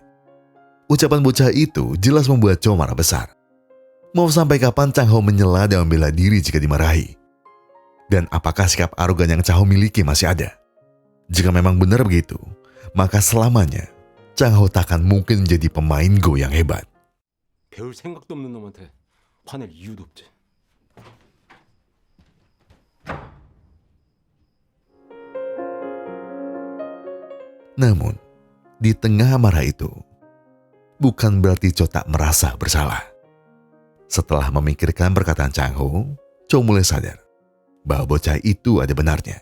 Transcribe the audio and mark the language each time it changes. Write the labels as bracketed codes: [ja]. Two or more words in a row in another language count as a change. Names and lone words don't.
[id] Ucapan bocah itu jelas membuat Cho marah besar. Mau sampai kapan Chang Ho menyela dan membela diri jika dimarahi? Dan apakah sikap arogan yang Chang Ho miliki masih ada? Jika memang benar begitu, maka selamanya Chang Ho takkan mungkin menjadi pemain Go yang hebat. [ko] 배울 생각도 없는 놈한테 화낼 이유도 없지. [id] Namun, di tengah amarah itu, bukan berarti Cho tak merasa bersalah. Setelah memikirkan perkataan Chang Ho, Cho mulai sadar bahwa bocah itu ada benarnya.